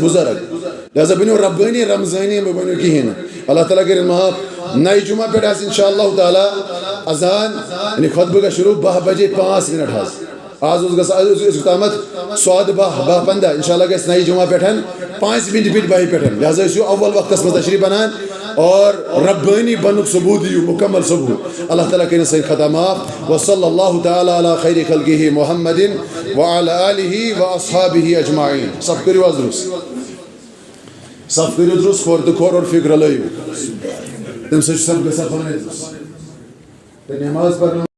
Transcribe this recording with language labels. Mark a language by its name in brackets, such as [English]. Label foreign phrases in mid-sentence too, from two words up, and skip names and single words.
[Kashmiri] بُزرگ لہذا بٔنِو ربٲنی رمضٲنی مہٕ بٔنِو کِہیٖنۍ نہٕ اللہ تعالیٰ کٔرِنۍ معاف نَیہِ جمعہ پٮ۪ٹھ آسہِ [Arabic] اِنشاء اللہ [Kashmiri] تعالیٰ اذان یعنی خطبہٕ گژھِ شروٗع 10 بجے 5 منٹ حظ آز اوس گژھان أزیُک تامتھ سودٕ 10 15 [Arabic] اِنشاء اللہ [Kashmiri] گژھِ نَیہِ جمعہ پٮ۪ٹھ 5 منٹ پٮ۪ٹھ 10 پٮ۪ٹھ لہذا ٲسِو اول وقتس منٛز تشریٖف بنان اور ربٲنی بنُک ثبوٗت دِیِو مُکمل ثبوٗت اللہ تعالیٰ کٔرِنۍ سٲنۍ خطا معاف [Arabic] وصلی اللہ تعالیٰ علی خیر خلقہ محمد وعلی آلہ واصحابہ اجمعین [Kashmiri] صف کٔرِو حظ صف کٔرِو درُست کھور تہٕ کھور اور فکر لٲیِو تَمہِ سۭتۍ چھُ سب گژھان پانے درُست نٮ۪ماز پرناوان